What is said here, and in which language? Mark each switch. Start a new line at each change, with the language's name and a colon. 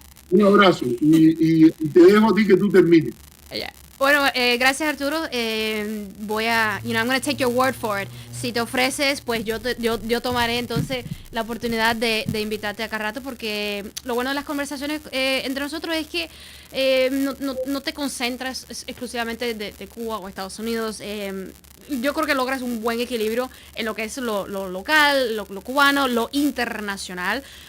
Spanish: Un abrazo y te dejo a ti que tú termines. Bueno, gracias Arturo. Voy a,
English: I'm going to take your word for it.
Spanish: Si te ofreces, pues yo tomaré entonces la oportunidad de invitarte a cada rato, porque lo bueno de las conversaciones entre nosotros es que no te concentras exclusivamente de Cuba o Estados Unidos. Yo creo que logras un buen equilibrio en lo que es lo local, lo cubano, lo internacional.